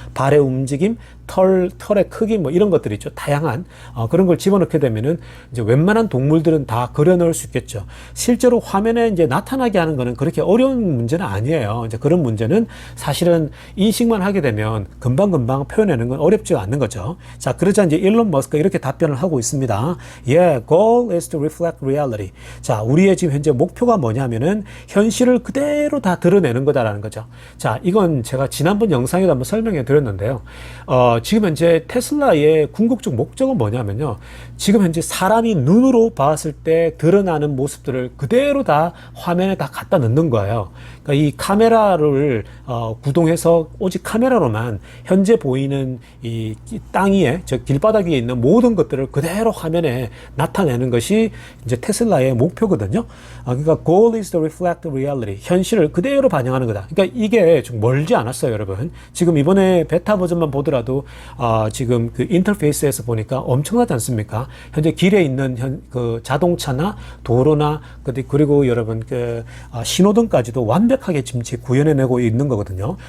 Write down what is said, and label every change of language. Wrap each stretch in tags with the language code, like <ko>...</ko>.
<ko>발의 움직임, 털의 크기, 뭐 이런 것들이 있죠. 다양한 그런 걸 집어넣게 되면은 이제 웬만한 동물들은 다 그려 넣을 수 있겠죠. 실제로 화면에 이제 나타나게 하는 거는 그렇게 어려운 문제는 아니에요. 이제 그런 문제는 사실은 인식만 하게 되면 금방 표현하는 건 어렵지가 않는 거죠. 자, 그러자 이제 일론 머스크가 이렇게 답변을 하고 있습니다.</ko> <en>Yeah, goal is to reflect reality.</en> <ko>자, 우리의 지금 현재 목표가 뭐냐면은 현실을 그대로 다 드러내는 거다라는 거죠. 자, 이건 제가 지난번 영상에도 한번 설명해 드렸는데요. 지금 현재 테슬라의 궁극적 목적은 뭐냐면요. 지금 현재 사람이 눈으로 봤을 때 드러나는 모습들을 그대로 다 화면에 다 갖다 넣는 거예요. 그러니까 이 카메라를 구동해서 오직 카메라로만 현재 보이는 이 땅 위에, 저 길바닥 위에 있는 모든 것들을 그대로 화면에 나타내는 것이 이제 테슬라의 목표거든요. 그러니까</ko> <en>goal is to reflect reality.</en> <ko>현실을 그대로 반영하는 거다. 그러니까 이게 좀 멀지 않았어요, 여러분. 지금 이번에 베타 버전만 보더라도 지금 그 인터페이스에서 보니까 엄청나지 않습니까? 현재 길에 있는 그 자동차나 도로나 그리고 여러분 신호등까지도 완벽하게 지금 구현해내고 있는 거거든요.</ko>